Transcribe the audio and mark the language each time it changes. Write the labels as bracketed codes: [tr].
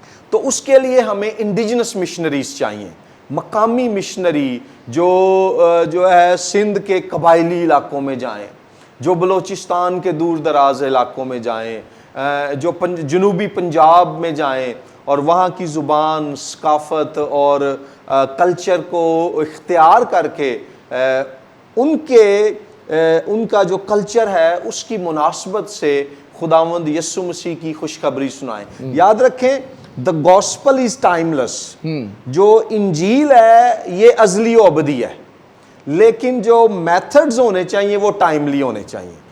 [ur] تو اس کے لیے ہمیں انڈیجنس مشنریز چاہیے, مقامی مشنری جو ہے سندھ کے قبائلی علاقوں میں جائیں, جو بلوچستان کے دور دراز علاقوں میں جائیں, جو جنوبی پنجاب میں جائیں, اور وہاں کی زبان, ثقافت اور کلچر کو اختیار کر کے ان کا جو کلچر ہے اس کی مناسبت سے خداوند یسوع مسیح کی خوشخبری سنائیں. یاد رکھیں, [en] the gospel is timeless. [ur] جو انجیل ہے یہ ازلی و ابدی ہے, لیکن جو میتھڈز ہونے چاہیے وہ ٹائملی ہونے چاہیے,